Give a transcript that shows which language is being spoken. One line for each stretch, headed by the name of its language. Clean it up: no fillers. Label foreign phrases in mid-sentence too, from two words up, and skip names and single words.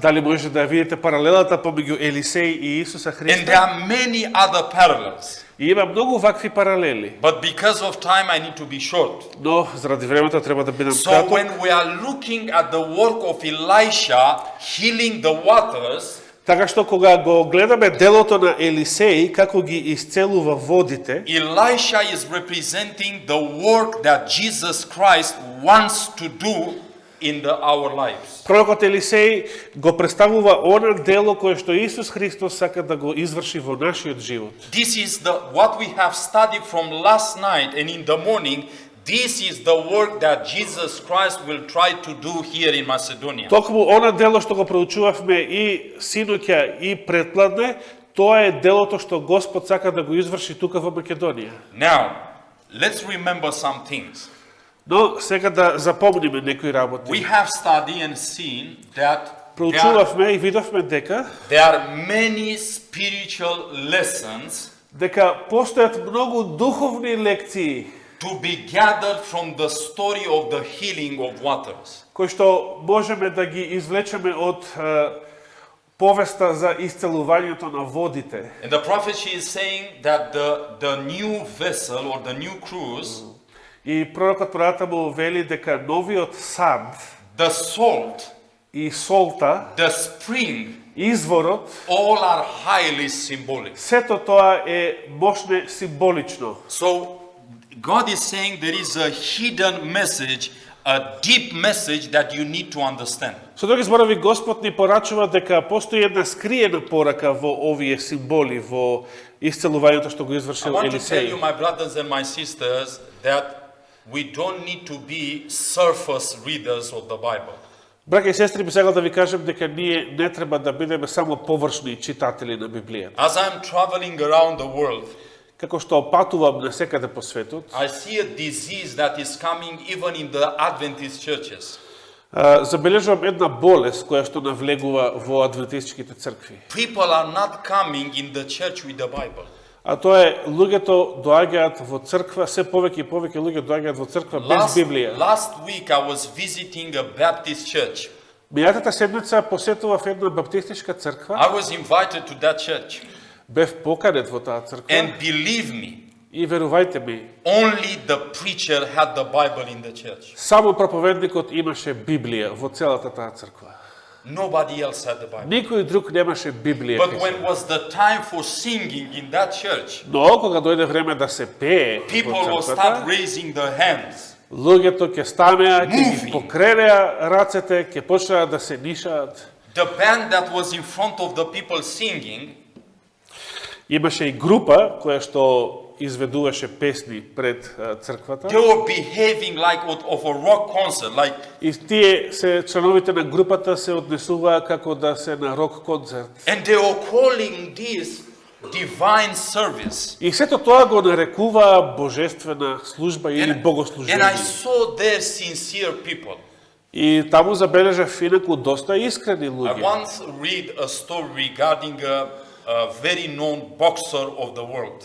Macedonian: Дали може да видите паралелата помеѓу Елисеј и Исуса
English: And there
Macedonian: Христа?
English: are many other parallels.
Macedonian: И има многу вакви паралели.
English: But because of time, I need to be short.
Macedonian: Но заради времето треба да бидам
English: So
Macedonian: краток.
English: when we are looking at the work of Elisha healing the waters,
Macedonian: Така што кога го гледаме делото на Елисеј како ги исцелува водите,
English: Elisha is representing the work that Jesus Christ wants to do in our lives.
Macedonian: пророкот Елисеј го представува она дело кое што Исус Христос сака да го изврши во нашиот живот.
English: This is what we have studied from last night and in the morning. This is the work that Jesus Christ will try to do here in Macedonia.
Macedonian: Токму она дело што го проучувавме и синоќа и претпладне, тоа е делото што Господ сака да го изврши тука во Македонија.
English: Now, let's remember some things.
Macedonian: Но сега да запомниме некои
English: We
Macedonian: работи.
English: have studied and seen that
Macedonian: Проучувавме и видовме дека
English: there are many spiritual lessons
Macedonian: дека постојат многу духовни лекции
English: to be gathered from the story of the healing of waters.
Macedonian: кои што можеме да ги извлечеме од повеста за исцелувањето на водите.
English: And the prophecy is saying that the new vessel or the new cruise,
Macedonian: И пророкот понатаму вели дека новиот сад
English: the salt,
Macedonian: и солта,
English: the spring,
Macedonian: изворот,
English: all are highly symbolic.
Macedonian: сето тоа е мощне символично.
English: So God is saying there is a hidden message, a deep message that you need to understand.
Macedonian: Со други зборови, Господ ни порачува дека постои една скриена порака во овие символи, во исцелувањето што го
English: I
Macedonian: извршил
English: want to tell you,
Macedonian: Елисеј.
English: my brothers and my sisters, that we don't need to be surface readers of the Bible.
Macedonian: Браќа и сестри, би сакал да ви кажем дека ние не треба да бидеме само површни читатели на Библијата.
English: As I'm traveling around the world,
Macedonian: Како што патувам насекаде по светот,
English: I see a disease that is coming even in the Adventist churches.
Macedonian: забележувам една болест која што навлегува во адвентистичките цркви.
English: People are not coming in the church with the Bible.
Macedonian: А тоа е, луѓето доаѓаат во црква, се повеќе и повеќе луѓе доаѓаат во црква без Библија.
English: Last week I was visiting a Baptist church.
Macedonian: Мијатата седмица посетував една баптистичка црква,
English: I was invited to that church.
Macedonian: бев поканет во таа црква
English: And believe me,
Macedonian: и верувајте ми,
English: only the preacher had the Bible in the church.
Macedonian: само проповедникот имаше Библија во целата таа црква.
English: Nobody else had the Bible.
Macedonian: Никој друг немаше Библија.
English: But when was the time for singing in that church,
Macedonian: Но кога дојде време да се пее
English: people
Macedonian: во
English: will
Macedonian: црквата,
English: start raising their hands.
Macedonian: луѓето ќе станеа, ќе ги
English: Moving.
Macedonian: покренеа рацете, ќе почнеа да се нишаат.
English: The band that was in front of the people singing,
Macedonian: Имаше и група која што изведуваше песни пред црквата.
English: they were behaving like of a rock concert, like
Macedonian: И тие се членовите на групата се однесуваа како да се на рок концерт.
English: and they were calling this divine service.
Macedonian: И сето тоа го нарекуваа божествена служба или
English: And I
Macedonian: богослужение.
English: saw there sincere people.
Macedonian: И таму забележав инаку доста искрени
English: I
Macedonian: луѓе.
English: once read a story regarding a very known boxer of the world.